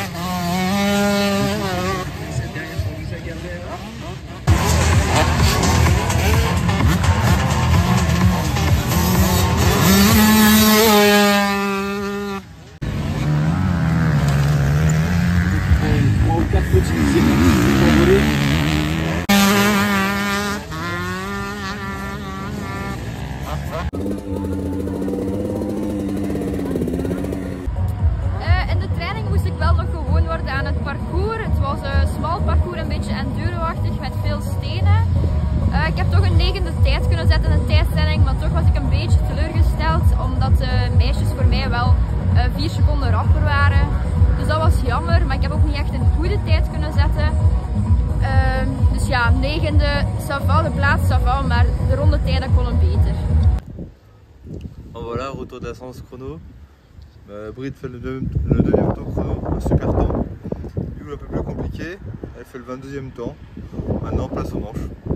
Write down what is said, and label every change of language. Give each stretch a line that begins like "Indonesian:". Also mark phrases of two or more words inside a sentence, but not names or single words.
French: Cette derrière pour Moussa Gardner. Trois ou quatre petits, c'est envolé.
Dutch: In de training moest ik wel nog gewoon worden aan het parcours. Het was een smal parcours, een beetje enduro-achtig met veel stenen. Ik heb toch een 9e tijd kunnen zetten in de tijdstelling, maar toch was ik een beetje teleurgesteld omdat de meisjes voor mij wel 4 seconden rapper waren. Dus dat was jammer, maar ik heb ook niet echt een goede tijd kunnen zetten. Dus ja, 9e,
French: ça va,
Dutch: de plaats
French: ça va,
Dutch: maar de rondetijden konden beter.
French: En voilà, retour de la séance chrono. Brit fait le deuxième temps chrono, un super temps. Hugo un peu plus compliqué, elle fait le 22e temps. Maintenant place aux manches.